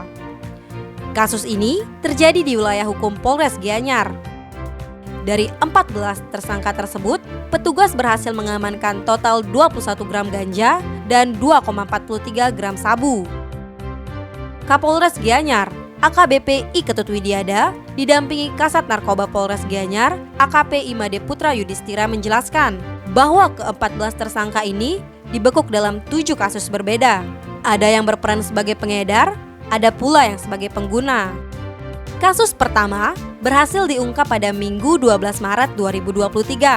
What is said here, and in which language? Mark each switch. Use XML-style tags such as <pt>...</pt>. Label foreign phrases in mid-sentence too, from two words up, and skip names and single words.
<id>Kasus ini terjadi di wilayah hukum Polres Gianyar. Dari 14 tersangka tersebut, petugas berhasil mengamankan total 21 gram ganja dan 2,43 gram sabu. Kapolres Gianyar, AKBP I Ketut Widiada, didampingi Kasat Narkoba Polres Gianyar, AKP Imade Putra Yudhistira menjelaskan bahwa ke-14 tersangka ini dibekuk dalam 7 kasus berbeda. Ada yang berperan sebagai pengedar, ada pula yang sebagai pengguna. Kasus pertama berhasil diungkap pada Minggu 12 Maret 2023.</id>